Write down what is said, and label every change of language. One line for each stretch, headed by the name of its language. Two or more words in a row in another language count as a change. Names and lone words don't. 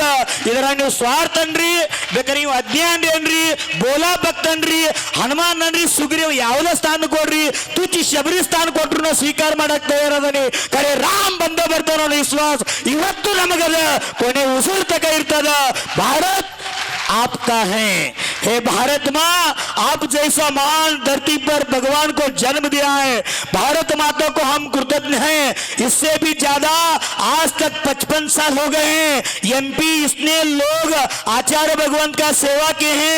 Kannada: ಇದರ ನೀವು ಸ್ವಾರ್ಥನ್ರಿ, ಬೇಕಾದ್ರೆ ನೀವು ಅಜ್ಞಾನ ಏನ್ರಿ, ಬೋಲಾ ಭಕ್ತನ್ರಿ, ಹನುಮಾನ್ ಅನ್ರಿ, ಸುಗ್ರೀವ್ ಯಾವುದೇ ಸ್ಥಾನ ಕೊಡ್ರಿ, ತುಚ್ಚಿ ಶಬರಿ ಸ್ಥಾನ ಕೊಟ್ರು ನಾವು ಸ್ವೀಕಾರ ಮಾಡಕ್ ತಯಾರದನಿ. ಕರೆ ರಾಮ್ ಬಂದ ಬರ್ತಾನ ವಿಶ್ವಾಸ ಇವತ್ತು ನಮಗದ, ಕೊನೆ ಉಸಿರು ತಕ ಇರ್ತದ.
Hindi: ಭಾರತ್ आपका है। हे भारत माँ, आप जैसा महान धरती पर भगवान को जन्म दिया है, भारत माता को हम कृतज्ञ हैं। इससे भी ज्यादा आज तक 55 साल हो गए हैं एमपी इसने लोग आचार्य भगवान का सेवा किए हैं।